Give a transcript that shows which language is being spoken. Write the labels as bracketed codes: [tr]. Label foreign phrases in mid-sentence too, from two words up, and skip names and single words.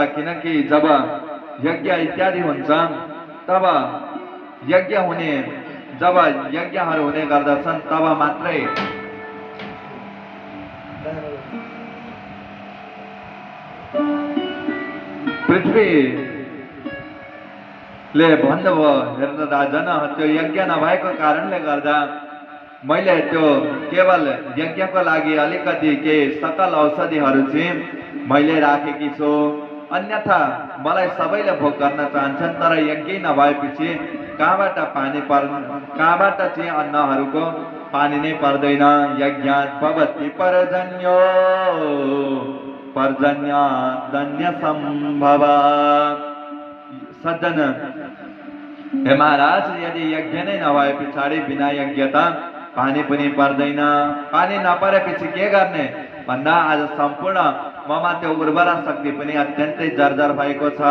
[ne] किनकि जब यज्ञ इत्यादि हुन्छ तब जब यज्ञहरू हुने गर्दछन् तब मात्रै पृथ्वीले भन्नुभयो, हेर्नु राजन, त्यो यज्ञ नभएको कारणले गर्दा मैले त्यो केवल यज्ञको लागि अलिकति केही सकल औषधिहरू चाहिँ मैले राखेकी छु। अन्यथा मलाई सबैले भोग गर्न चाहन्छन्, तर यज्ञ नभएपछि कहाँबाट चाहिँ अन्नहरूको पानी नै पर्दैन। [sa] यज्ञात् भवति पर्जन्यो पर्जन्यादन्य सम्भव। [ne] सज्जन, हे महाराज, यदि यज्ञ नै नभए पछाडि बिना यज्ञता पानी पनि पर्दैन। पानी नपरेपछि के गर्ने भन्दा आज सम्पूर्ण ममा त्यो उर्वरा शक्ति पनि अत्यन्तै जर्जर भएको छ।